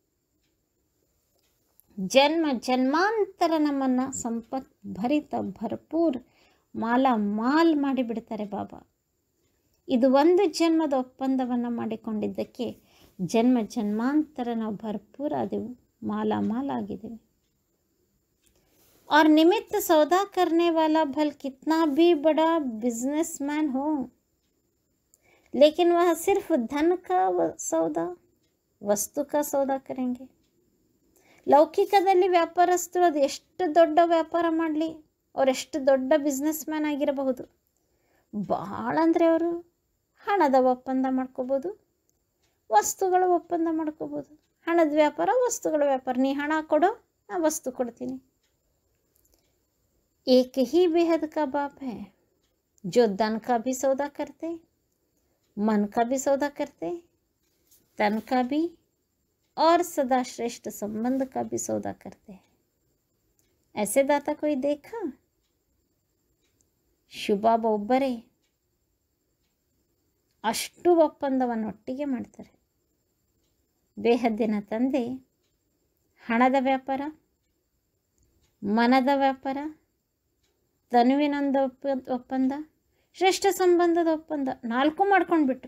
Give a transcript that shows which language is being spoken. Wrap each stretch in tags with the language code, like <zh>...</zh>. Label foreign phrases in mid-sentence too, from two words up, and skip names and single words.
<kn>ಜನ್ಮ ಜನ್ಮಾಂತರ ನಮ್ಮನ್ನು ಸಂಪತ್ ಭರಿತ</kn> <hi>भरपूर माल</hi> <kn>ಮಾಡಿಬಿಡ್ತಾರೆ ಬಾಬಾ. ಇದು ಒಂದು ಜನ್ಮದ ಒಪ್ಪಂದವನ್ನು ಮಾಡಿಕೊಂಡಿದ್ದಕ್ಕೆ ಜನ್ಮ ಜನ್ಮಾಂತರ ನಾವು ಭರ್ಪೂರ್ ಆದೆವು, ಮಾಲ್ ಆಗಿದ್ದೇವೆ.</kn> <hi>और निमित्त सौदा करने वाला भल कितना भी बड़ा बिजनेसमैन हो, लेकिन वह सिर्फ धन का सौदा, वस्तु का सौदा करेंगे.</hi> <kn>ಲೌಕಿಕದಲ್ಲಿ ವ್ಯಾಪಾರಸ್ಥರು ಅದು ಎಷ್ಟು ದೊಡ್ಡ ವ್ಯಾಪಾರ ಮಾಡಲಿ, ಅವರೆಷ್ಟು ದೊಡ್ಡ</kn> <en>business man</en> <kn>ಆಗಿರಬಹುದು, ಭಾಳ ಅಂದರೆ ಅವರು ಹಣದ ಒಪ್ಪಂದ ಮಾಡ್ಕೋಬೋದು, ವಸ್ತುಗಳ ಒಪ್ಪಂದ ಮಾಡ್ಕೋಬೋದು. ಹಣದ ವ್ಯಾಪಾರ, ವಸ್ತುಗಳ ವ್ಯಾಪಾರ. ನೀ ಹಣ ಕೊಡೋ, ನಾ ವಸ್ತು ಕೊಡ್ತೀನಿ.</kn> <hi>एक ही बेहद का बाप है जो धन का भी सौदा करते, मन का भी सौदा करते, तन का भी और सदा श्रेष्ठ संबंध का भी सौदा करते हैं. ऐसे दाता कोई देखा?</hi> <kn>ಶುಭಾಬ ಒಬ್ಬರೇ ಅಷ್ಟು ಒಪ್ಪಂದವನ್ನು ಒಟ್ಟಿಗೆ ಮಾಡ್ತಾರೆ. ಬೇಹದ್ದಿನ ತಂದೆ ಹಣದ ವ್ಯಾಪಾರ, ಮನದ ವ್ಯಾಪಾರ, ತನುವಿನೊಂದು ಒಪ್ಪಂದ, ಶ್ರೇಷ್ಠ ಸಂಬಂಧದ ಒಪ್ಪಂದ, 4 ಮಾಡ್ಕೊಂಡ್ಬಿಟ್ರು.</kn>